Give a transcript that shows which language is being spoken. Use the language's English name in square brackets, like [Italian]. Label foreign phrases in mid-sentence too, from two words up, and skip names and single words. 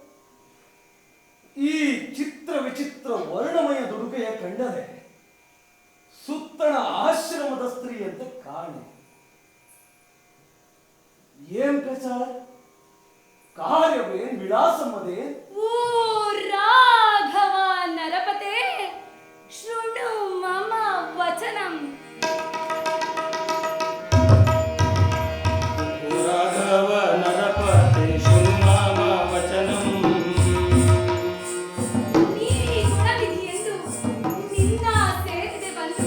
[Kannada] ಈ ಚಿತ್ರ ವಿಚಿತ್ರ ವರ್ಣಮಯ ದುಡುಗೆಯ ಕಂಡರೆ ಸುತ್ತಣ ಆಶ್ರಮದ ಸ್ತ್ರೀಯಂತೆ ಕಾಣೆ. ಏನ್ ಪ್ರಚಾರ, ಕಾರ್ಯವೇನ್, ವಿಳಾಸಮ್ಮದೇ? [Sanskrit] ಓ ರಾಘವ ನರಪತೆ ಶೃಣು ಮಮ ವಚನಂ. ರಾಘವ ನರಪತೆ ಶೃಣು ಮಮ ವಚನಂ. [Kannada] ನೀ ಗುಣವಿಧಿಯೆಂದು ನಿನ್ನ ಸೇರಿದೆ ಬಂದು.